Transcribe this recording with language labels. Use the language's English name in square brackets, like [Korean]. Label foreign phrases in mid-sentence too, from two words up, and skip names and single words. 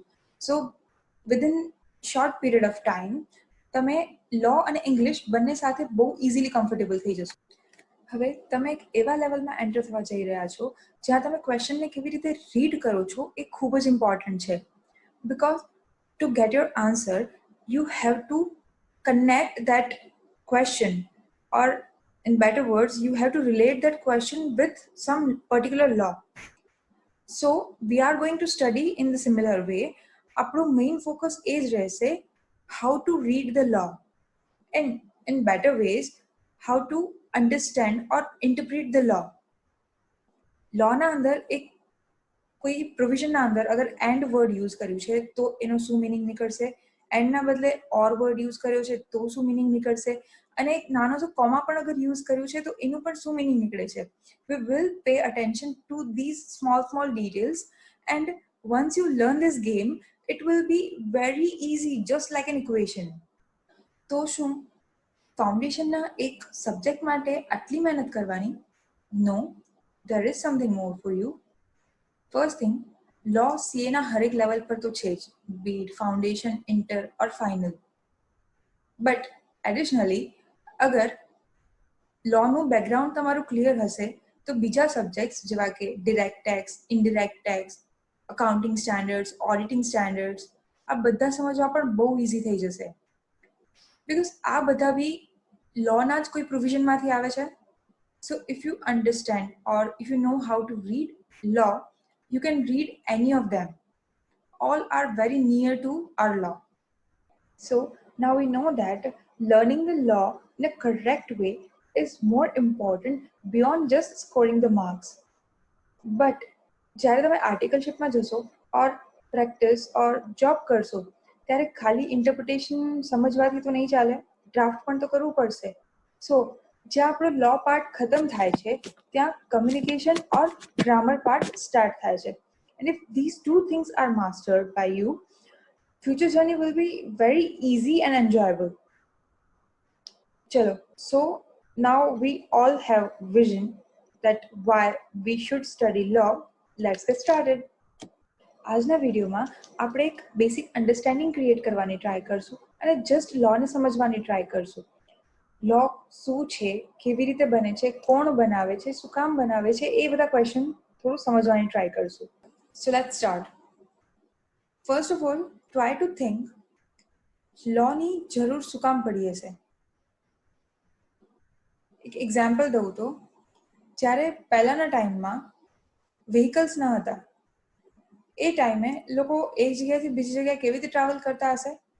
[English] so within short period of time [Gujarati] તમે લॉ અને ઇંગ્લિશ બંને સાથે બહુ [English] easily comfortable [Gujarati] થઈ જશો. હવે તમે એક એવા લેવલમાં એન્ટર થવા જઈ રહ્યા છો જ્યાં તમે ક્વેશ્ચનને કેવી રીતે રીડ કરો છો એ ખૂબ જ ઇમ્પોર્ટન્ટ છે. [English] because to get your answer you have to connect that question, or in better words you have to relate that question with some particular law. So we are going to study in the similar way. આપણું main focus [Gujarati] એ જ રહેશે [English] how to read the law, and in better ways how to understand or interpret the law. [Gujarati] law ના અંદર એક કોઈ પ્રોવિઝનના અંદર અગર [English] and word use [Gujarati] કર્યું છે તો એનો શું મિનિંગ નીકળશે, એન્ડના બદલે [English] or word use [Gujarati] કર્યો છે તો શું મિનિંગ નીકળશે, અને એક નાનો જો કોમા પણ અગર યુઝ કર્યું છે તો એનું પણ શું મિનિંગ નીકળે છે. [English] we will pay attention to these small details, and once you learn this game it will be very easy, just like an equation. [Gujarati] તો શું ફાઉન્ડેશનના એક સબ્જેક્ટ માટે આટલી મહેનત કરવાની? નો, [English] there is something more for you. first thing, [Gujarati] લॉ સીએના હરેક લેવલ પર તો છે જ, [English] be it foundation, inter or final. but additionally [Gujarati] અગર લॉનું બેકગ્રાઉન્ડ તમારું ક્લિયર હશે તો બીજા સબ્જેક્ટ્સ જેવા કે [English] direct tax, indirect tax, accounting standards, auditing standards, [Gujarati] આ બધા સમજવા પણ બહુ ઇઝી થઈ જશે. બિકોઝ આ બધા બી લॉના જ કોઈ પ્રોવિઝનમાંથી આવે છે. [English] so if you understand or if you know how to read law, you can read any of them. All are very near to our law. So now we know that learning the law in a correct way is more important beyond just scoring the marks. [Gujarati] But જ્યારે તમે આર્ટિકલશિપમાં જશો ઓર પ્રેક્ટિસ ઓર જોબ કરશો ત્યારે ખાલી ઇન્ટરપ્રિટેશન સમજવાથી તો નહીં ચાલે, ડ્રાફ્ટ પણ તો કરવું પડશે. સો જ્યાં આપણો [English] law part [Gujarati] ખતમ થાય છે ત્યાં [English] communication or grammar part start [Gujarati] થાય છે. [English] And if these two things are mastered by you, future journey will be very easy and enjoyable. Chalo, so now we all have vision that why we should study law. Let's get started. [Gujarati] આજના વિડીયોમાં આપણે એક [English] basic understanding create [Gujarati] કરવાની ટ્રાય કરશું અને જસ્ટ લॉને સમજવાની ટ્રાય કરશું. લॉ શું છે, કેવી રીતે બને છે, કોણ બનાવે છે, શું કામ બનાવે છે, એ બધા ક્વેશ્ચન થોડું સમજવાની ટ્રાય કરશું. [English] So let's start. First of all, try to think [Gujarati] લॉની જરૂર શું કામ પડી હશે. એક એક્ઝામ્પલ દઉં તો જ્યારે પહેલાના ટાઈમમાં વ્હીકલ્સ ન હતા એ ટાઈમે લોકો એક જગ્યાથી બીજી જગ્યાએ કેવી રીતે ટ્રાવેલ કરતા હશે?